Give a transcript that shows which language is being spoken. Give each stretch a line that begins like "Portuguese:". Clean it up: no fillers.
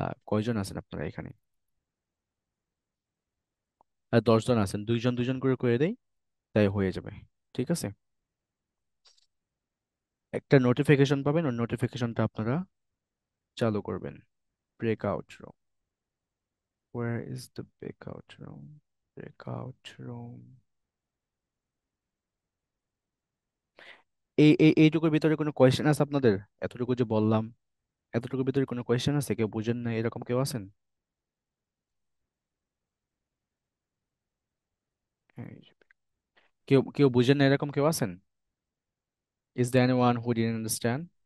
Bangla: কয়জন আছেন আপনারা এখানে? 10 জন আছেন, দুইজন দুইজন করে করে দেই, তাই হয়ে যাবে। ঠিক আছে। একটা নোটিফিকেশন পাবেন, ওই নোটিফিকেশনটা আপনারা চালু করবেন।
English: Breakout room, where is the breakout room? Breakout room.
Bangla: এইটুকুর ভিতরে কোনো কোয়েশ্চেন আছে আপনাদের? এতটুকু যে বললাম, এতটুকুর ভিতরে কোনো কোয়েশ্চেন আছে? কেউ বুঝেন না এরকম কেউ আছেন? এই যে, কেউ কেউ বুঝেন না এরকম কেউ আছেন?
English: Is there anyone who didn't understand?